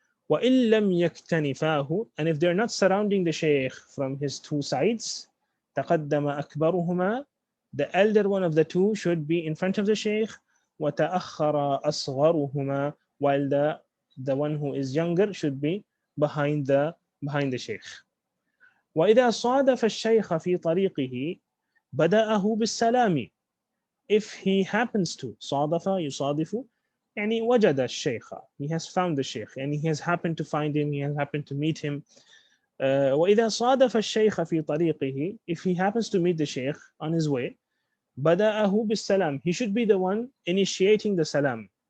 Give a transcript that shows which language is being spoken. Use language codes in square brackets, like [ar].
[ar] وإن لم يكتنفاه, [en] and if they're not surrounding the sheikh from his two sides, [ar] تقدم أكبرهما, [en] the elder one of the two should be in front of the sheikh. [ar] وتأخر أصغرهما, [en] while the one who is younger should be behind the sheikh. [ar] وإذا صادف الشيخ في طريقه بدأه بالسلام. [en] If he happens to, [ar] صادف يصادف, وجد الشيخ, [en] he has found the sheikh, and he has happened to find him, he has happened to meet him. [ar] وإذا صادف الشيخ في طريقه, [en] if he happens to meet the sheikh on his way, [ar] بدأه بالسلام, [en] he should be the one initiating the salam.